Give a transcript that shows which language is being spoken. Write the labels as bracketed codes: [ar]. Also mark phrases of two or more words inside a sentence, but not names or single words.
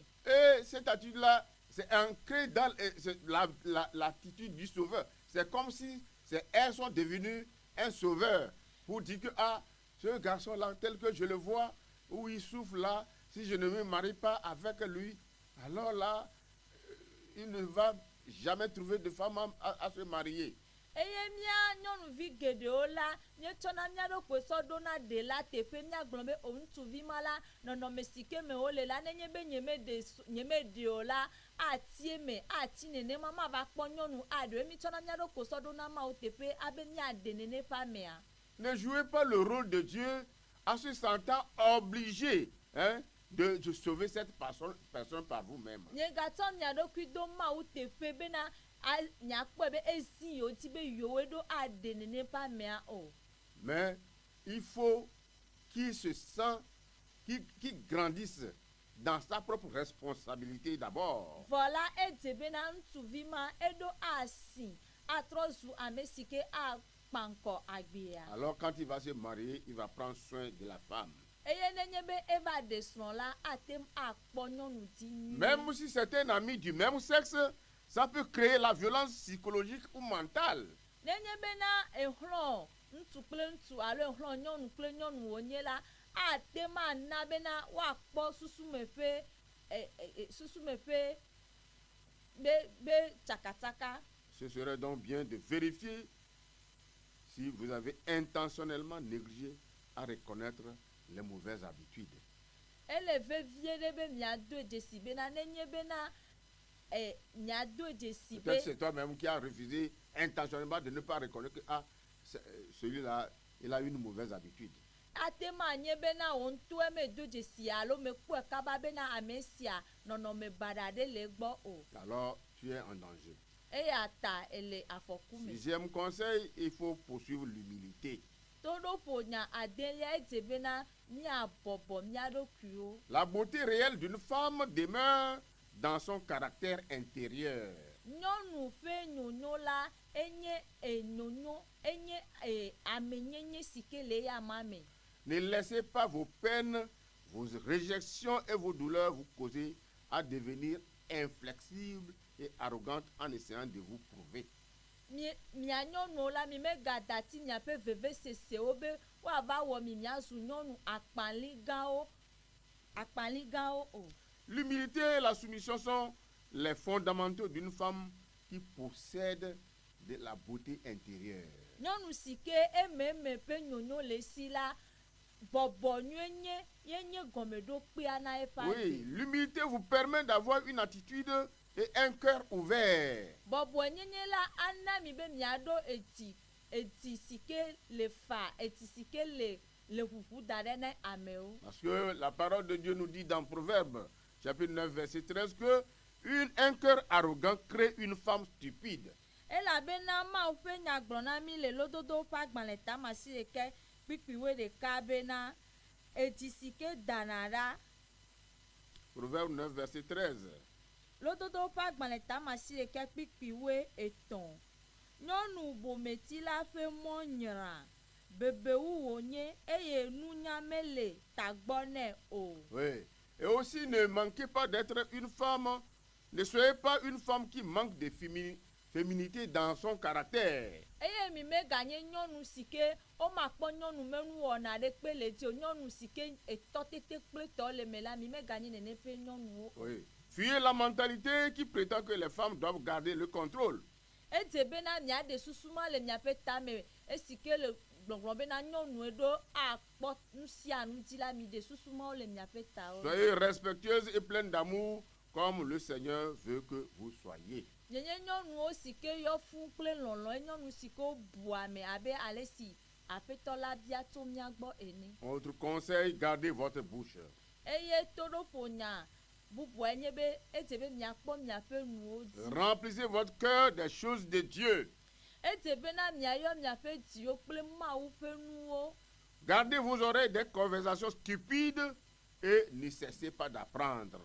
[fr] Et cette attitude-là, c'est ancré dans l'attitude du sauveur. C'est comme si elles sont devenues un sauveur pour dire que ce garçon-là, tel que je le vois, où il souffre là, si je ne me marie pas avec lui, alors là, il ne va jamais trouver de femme à se marier. [ee] Eye mia nyɔnuvi geɖewo la míetsɔna mía ɖokui sɔ ɖona ɖe la teƒe míagblɔ be o ŋutsuvi ma la nɔnɔme si ke me wole la nenye be nyemeɖe o la atie me ati nenema mava kpɔ nyɔnu aɖewo míetsɔna mía ɖokui sɔ ɖona mawo teƒe abe míaɖe nene ƒe amea. [fr] Ne jouez pas le rôle de Dieu en se sentant obligé de sauver cette personne par vous-même. [ee] Nyegatsɔ mia ɖokui do mawu teƒe bena miakpɔe be ezi yewo ti be yewoe ɖo aɖe nene ƒe amea o. [fr] Mais il faut qu'il se sent, qu'il grandisse dans sa propre responsabilité d'abord. [ee] Vɔ la edze bena ŋutsuvi ma eɖo asi atrɔ zu ame si ke akpa ŋkɔ agbea. [fr] Alors quand il va se marier, il va prendre soin de la femme. [ee] Eye nenye be eva ɖe srɔ̃ la atem akpɔ nyɔnu dzi nyuie. [fr] Même si c'est un ami du même sexe, ça peut créer la violence psychologique ou mentale. [ee] Nenye bena ehlɔ̃ ŋutsu kple ŋutsu alo ehlɔ̃ nyɔnu kple nyɔnu wonye la atem ana bena woakpɔ susume ƒe be tsakatsaka. [fr] Ce serait donc bien de vérifier si vous avez intentionnellement négligé à reconnaître les mauvaises habitudes. [ee] Ele vevie ɖe be miado dzesi bena nenye bena miado dzesi be. [fr] Peut-être c'est toi-même qui as refusé intentionnellement de ne pas reconnaître que celui-là, il a une mauvaise habitude. [ee] Atema nye bena wo ŋutɔ medo dzesi alo mekpɔe kaba bena ame sia nɔnɔme baɖa ɖe le egbɔ o. [fr] Alors tu es en danger. [ee] Eya ta ele afɔku me. [fr] Sixième conseil, il faut poursuivre l'humilité. [ee] Toɖoƒo nya adelia edze bena míabɔbɔ mía ɖokuiwo. [fr] La beauté réelle d'une femme demeure dans son caractère intérieur. [ee] Nyɔnu ƒe nyonyo la enye enyonyo enye amenyenye si ke le eya ma me. [fr] Ne laissez pas vos peines, vos réjections et vos douleurs vous causer à devenir inflexible et arrogante en essayant de vous prouver. [ee] Mia nyɔnuwo la mi megadati miaƒe vevesesewo be woava wɔ mi miazu nyɔnu akpalĩgãwo o. [fr] L'humilité et la soumission sont les fondamentaux d'une femme qui possède de la beauté intérieure. [ee] Nyɔnu si ke ememe ƒe nyonyo le si la bɔbɔ nyuie yenye gɔmeɖokpea na eƒe [fr] Oui, [ee] ade. [fr] l'humilité vous permet d'avoir une attitude et un cœur ouvert. [ee] Bɔbɔ nyenye la ana mi be miaɖo eti si ke le fa eti si ke le ʋuʋu da ɖe na amewo. [fr] Parce que la parole de Dieu nous dit dans Proverbes, chapitre 9, verset 13, que Un cœur arrogant crée une femme stupide. [ee] elabena mawu ƒe nyagblɔ na mi le lododo ƒe agbalẽ tama si ɖeke kpikpiwoe ɖeka bena edzi si ke dana ɖa. [fr] Proverbe 9, verset 13. [ee] Lododo ƒe agbalẽ tama si ɖeke kpikpiwoe etɔ̃. Nyɔnu bometi la ƒe mɔ nyra bebewu wònye eye nunya mele tagbɔ nɛ o. [fr] Oui. Et aussi, ne manquez pas d'être une femme. Ne soyez pas une femme qui manque de féminité dans son caractère. [ee] Eye mi meganye nyɔnu si ke womakpɔ nyɔnu menuwɔna ɖekpe le dzi o, nyɔnu si ke etɔ tete kple tɔ le me la mi meganye nene ƒe nyɔnuwo. [fr] Oui. Fuyez la mentalité qui prétend que les femmes doivent garder le contrôle. [ee] Edze bena miaɖe susuma le miaƒe tame esi ke le gbɔgblɔ bena nyɔnue ɖo akpɔ nu sia nu dzi la mi ɖe susumawo le miaƒe tawo. [fr] Soyez respectueuse et pleine d'amour comme le Seigneur veut que vous soyez. [ee] Nyenye nyɔnuwo si ke yɔ fũu kple lɔlɔ nyɔnu si ke wobua me abe ale si aƒetɔ la bia tso mia gbɔ ene. [fr] Autre conseil, gardez votre bouche. [ee] Eye toɖoƒo nya bubua nye be edze be miakpɔ miaƒe nuwo dzi. [fr] Remplissez votre cœur des choses de Dieu. [ee] Edze bena miayɔ miaƒe dziwo kple Mawu ƒe nuwo. [fr] Gardez vos oreilles des conversations stupides et ne cessez pas d'apprendre.